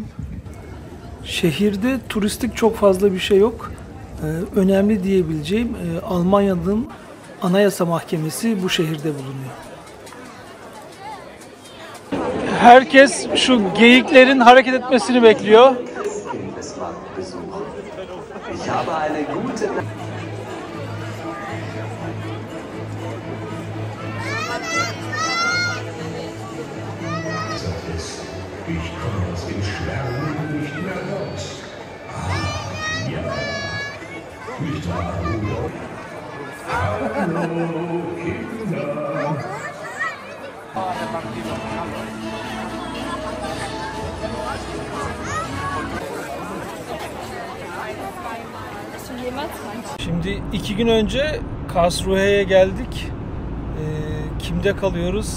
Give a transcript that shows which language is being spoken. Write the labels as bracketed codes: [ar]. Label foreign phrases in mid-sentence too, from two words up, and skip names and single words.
[tr] Şehirde turistik çok fazla bir şey yok. Önemli diyebileceğim Almanya'nın Anayasa Mahkemesi bu şehirde bulunuyor. Herkes şu geyiklerin hareket etmesini bekliyor. [de] Ich komme aus dem Schwärmen nicht mehr raus. Ah, ja. Nicht wahr, Rudolf? Hallo, Kinder. [tr] Şimdi 2 gün önce Karlsruhe'ye geldik. Kimde kalıyoruz?